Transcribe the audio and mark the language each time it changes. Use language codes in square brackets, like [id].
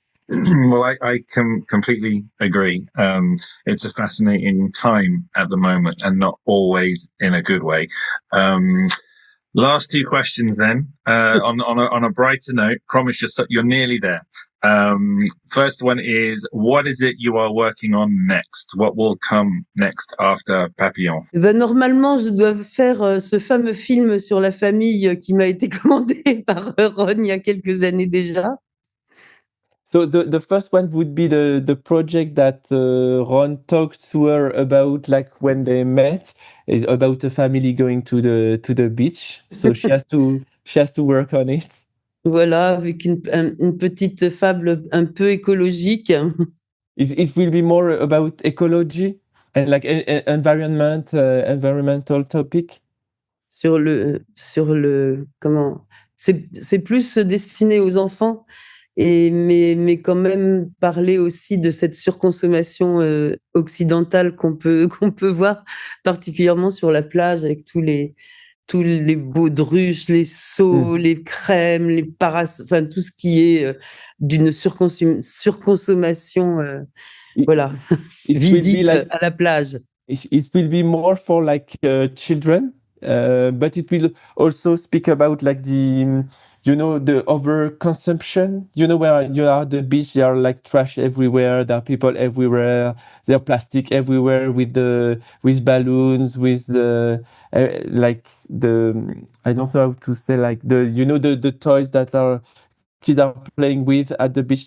[en] Well, I can completely agree. It's a fascinating time at the moment and not always in a good way. Last two questions then, on a brighter note, promise you're nearly there. First one is, what is it you are working on next? What will come next after Papillon? [fr] Normalement, je dois faire ce fameux film sur la famille qui m'a été commandé par Ron il y a quelques années déjà. [en] So the first one would be the project that Ron talked to her about, like when they met, about a family going to the beach. So she has to work on it. [fr] Voilà, avec une petite fable un peu écologique. [en] It will be more about ecology and like environmental topic. [fr] Sur le comment c'est plus destiné aux enfants, mais quand même parler aussi de cette surconsommation occidentale qu'on peut voir particulièrement sur la plage avec tous les baudruches, les seaux, les crèmes, les enfin tout ce qui est d'une surconsommation voilà, visible à la plage. [en] It will be more for like children, but it will also speak about like the the overconsumption. Where you are at the beach, there are like trash everywhere. There are people everywhere. There are plastic everywhere with balloons, with the like the I don't know how to say, like the toys that are kids are playing with at the beach.